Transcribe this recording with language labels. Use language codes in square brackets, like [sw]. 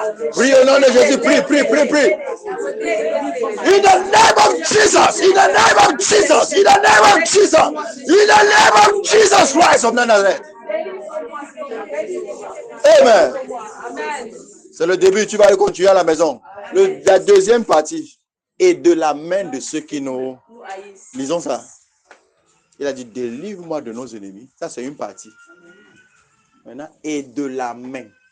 [fr] Prie au nom de Jésus, prie, prie, prie, prie. [en] In the name of Jesus, in the name of Jesus, in the name of Jesus, in the name of Jesus Christ of Nazareth. Amen. [fr] C'est le début, tu vas le continuer à la maison. La deuxième partie est de la main de ceux qui nous... Lisons ça. Il a dit, délivre-moi de nos ennemis. Ça, c'est une partie. Maintenant, et de la main.